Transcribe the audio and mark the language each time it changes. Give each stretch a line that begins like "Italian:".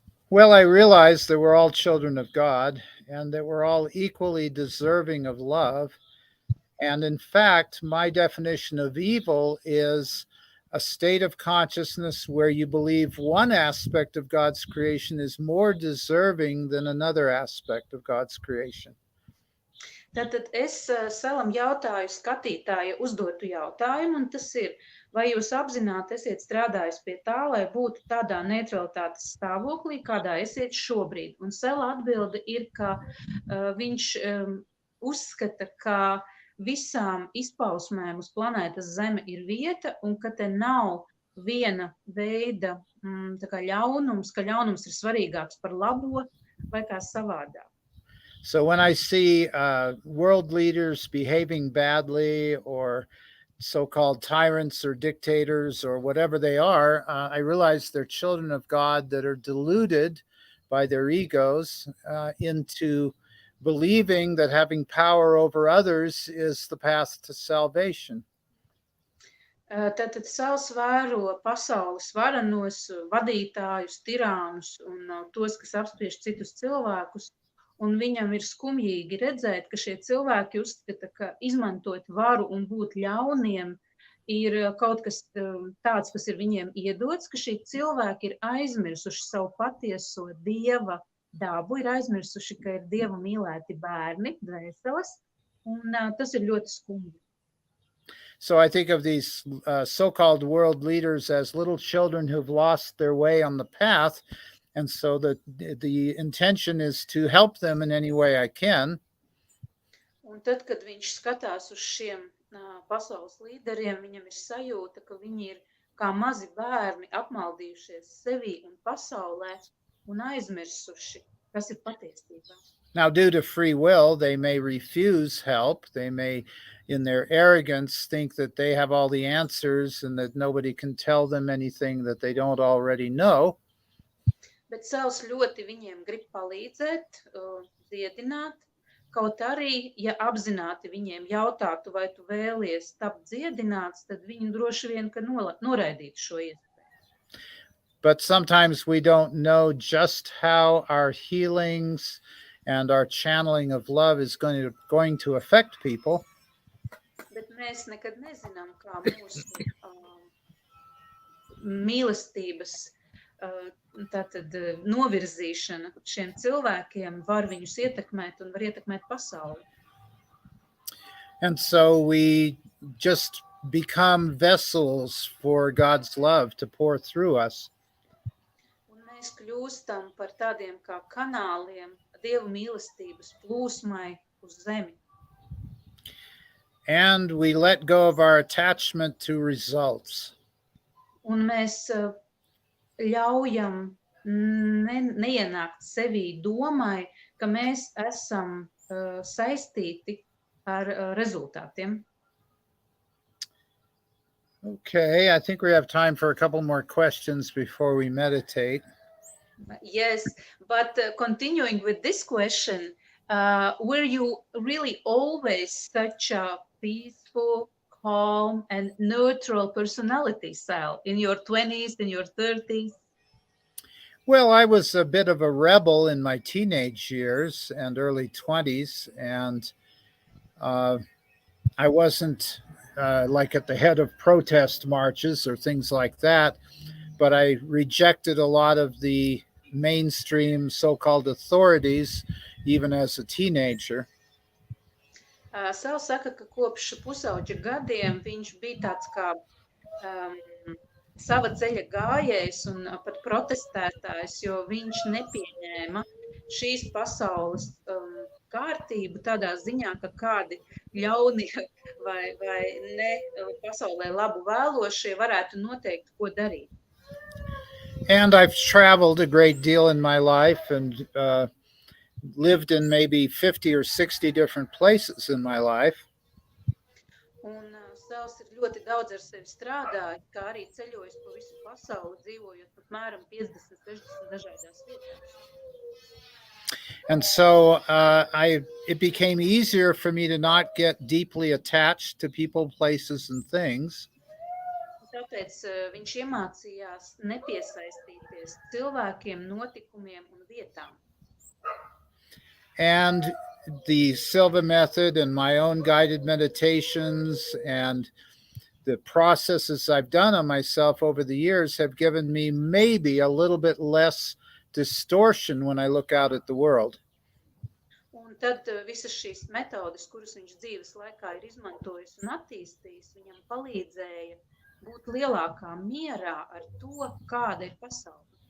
English: Well, I realized that we're all children of God and that we're all equally deserving of love. And in fact, my definition of evil is a state of consciousness where you believe one aspect of God's creation is more deserving than another aspect of God's creation.
Latvian: Tātad es Selam jautāju skatītāja uzdotu jautājumu, un tas ir, vai jūs apzināti esiet strādājis pie tā, lai būtu tādā neutralitātes stāvoklī, kādā esiet šobrīd? Un Sela atbilde ir, ka viņš uzskata, ka visām izpausmēm uz planētas Zeme ir vieta, un ka te nav viena veida tā kā ļaunums, ka ļaunums ir svarīgāks par labo vai kā savādāk.
English: So when I see world leaders behaving badly or so-called tyrants or dictators or whatever they are, I realize they're children of God that are deluded by their egos into believing that having power over others is the path to salvation.
Latvian: Tātad Sels vēro pasaules varenos, vadītājus, tirānus un tos, kas apspiež citus cilvēkus. Un viņam ir skumjīgi redzēt, ka šie cilvēki uzskata, ka izmantot varu un būt ļauniem ir kaut kas tāds, kas ir viņiem iedots, ka šie cilvēki ir aizmirsuši savu patieso dieva dabu, ir aizmirsuši, ka ir dieva mīlēti bērni, dvēseles, un tas ir ļoti skumji.
English: So I think of these so-called world leaders as little children who've lost their way on the path. And so the intention is to help them in any way I can.
Latvian: Un tad, kad viņš skatās uz šiem pasaules līderiem, viņam ir sajūta, ka viņi ir kā mazi bērni apmaldījušies sevī un pasaulē un aizmirsuši, kas ir patiesībā.
English: Now, due to free will, they may refuse help. They may, in their arrogance, think that they have all the answers and that nobody can tell them anything that they don't already know.
Latvian: Bet Sels ļoti viņiem grib palīdzēt, dziedināt, kaut arī, ja apzināti viņiem jautātu, vai tu vēlies tapt dziedināts, tad viņi droši vien, ka noraidītu šo iespēju.
English: But sometimes we don't know just how our healings and our channeling of love is going to affect people.
Latvian: Bet mēs nekad nezinām, kā mūsu mīlestības tātad novirzīšana šiem cilvēkiem var viņus ietekmēt un var ietekmēt pasauli.
English: And so we just become vessels for God's love to pour through us.
Latvian: Un mēs kļūstam par tādiem kā kanāliem Dieva mīlestības plūsmai uz zemi.
English: And we let go of our attachment to results.
Latvian: Un mēs ļaujam neienākt sevī domai, ka mēs esam saistīti ar rezultātiem.
English: Okay, I think we have time for a couple more questions before we meditate. Yes, but continuing with this question, were you really always such a peaceful, calm, and neutral personality, Sal, in your 20s, in your 30s? Well, I was a bit of a rebel in my teenage years and early 20s, and I wasn't like at the head of protest marches or things like that, but I rejected a lot of the mainstream so-called authorities, even as a teenager.
Latvian: Sal saka, ka kopš pusauģa gadiem viņš bija tāds kā sava ceļa gājējs un pat protestētājs, jo viņš nepieņēma šīs pasaules kārtību tādā ziņā, ka kādi ļauni vai ne pasaulē labu vēlošie varētu noteikt, ko darīt.
English: And I've traveled a great deal in my life and lived in maybe 50 or 60 different places in my life.
Latvian: Un Sals ir ļoti daudz ar sevi strādājis, kā arī ceļojis pa visu pasauli, dzīvojot apmēram 50-60 dažādās vietās.
English: And so it became easier for me to not get deeply attached to people, places, and things.
Latvian: Tāpēc viņš iemācījās nepiesaistīties cilvēkiem, notikumiem un vietām.
English: And the Silva method and my own guided meditations and the processes I've done on myself over the years have given me maybe a little bit less distortion when I look out at the world.
Latvian: Un tad visas šīs metodes, kuras viņš dzīves laikā ir izmantojis un attīstījis, viņam palīdzēja būt lielākā mierā ar to, kāda ir pasaule.